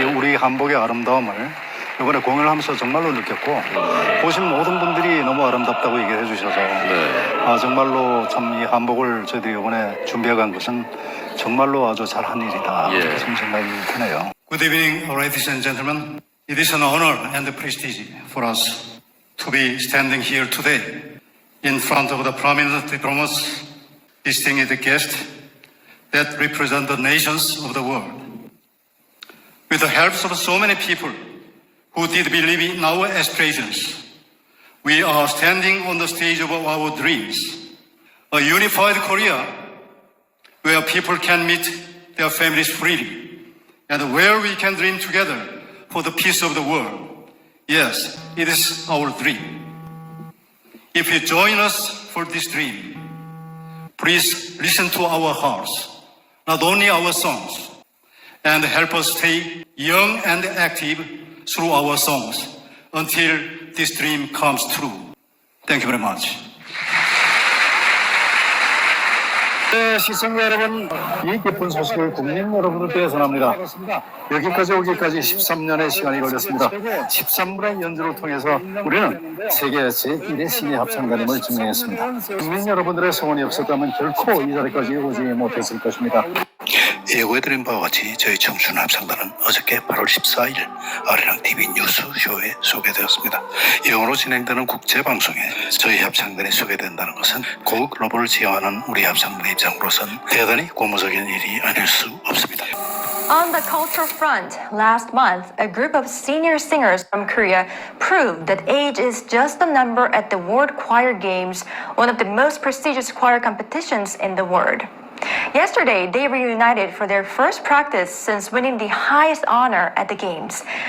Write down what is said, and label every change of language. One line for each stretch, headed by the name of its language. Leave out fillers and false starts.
Korean: 이 우리 한복의 아름다움을 이번에 공연을 하면서 정말로 느꼈고 보신 모든 분들이 너무 아름답다고 얘기를 해주셔서 정말로 참 이 한복을 저희들이 이번에 준비해간 것은 정말로 아주 잘한 일이다. 예. 이렇게 좀 생각이 드네요.
English: Good evening, ladies and gentlemen. It is an honor and a prestige for us to be standing here today in front of the prominent diplomats, distinguished guests that represent the nations of the world. With the help of so many people who did believe in our aspirations, we are standing on the stage of our dreams. A unified Korea where people can meet their families freely and where we can dream together for the peace of the world. Yes, it is our dream. If you join us for this dream, please listen to our hearts, not only our songs, and help us stay young and active through our songs until this dream comes true. Thank you very much.
Korean: 네, 시청자 여러분, 이 기쁜 소식을 국민 여러분들께 전합니다. 여기까지 오기까지 13년의 시간이 걸렸습니다. 13분의 연주를 통해서 우리는 세계 제1의 시니 합창단임을 증명했습니다. 국민 여러분들의 성원이 없었다면 결코 이 자리까지 오지 못했을 것입니다. 예고해드린 바와 같이 저희 청춘 합창단은 어저께 8월 14일 아리랑 TV 뉴스쇼에 소개되었습니다. 영어로 진행되는 국제방송에 저희 합창단이 소개된다는 것은 고글로벌을 지향하는 우리 합창단의 입장으로선 대단히 고무적인 일이 아닐 수 없습니다.
English: On the cultural front, last month, a group of senior singers from Korea proved that age is just a number at the World Choir Games, one of the most prestigious choir competitions in the world. Yesterday, they reunited for their first practice since winning the highest honor at the Games.